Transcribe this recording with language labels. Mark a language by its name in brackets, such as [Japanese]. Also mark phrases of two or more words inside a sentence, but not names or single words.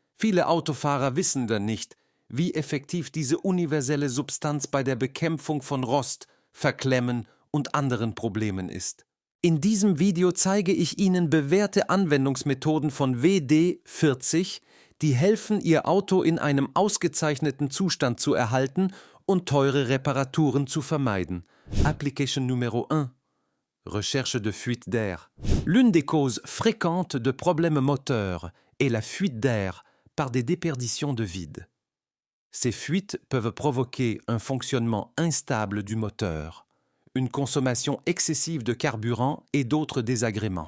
[German] Viele Autofahrer wissen dann nicht, wie effektiv diese universelle Substanz bei der Bekämpfung von Rost, Verklemmen und anderen Problemen ist. In diesem Video zeige ich Ihnen bewährte Anwendungsmethoden von WD-40, die helfen, Ihr Auto in einem ausgezeichneten Zustand zu erhalten und teure Reparaturen zu vermeiden. [French] Application numéro 1. Recherche de fuite d'air. L'une des causes fréquentes de problèmes moteurs est la fuite d'air par des déperditions de vide. Ces fuites peuvent provoquer un fonctionnement instable du moteur, une consommation excessive de carburant et d'autres désagréments.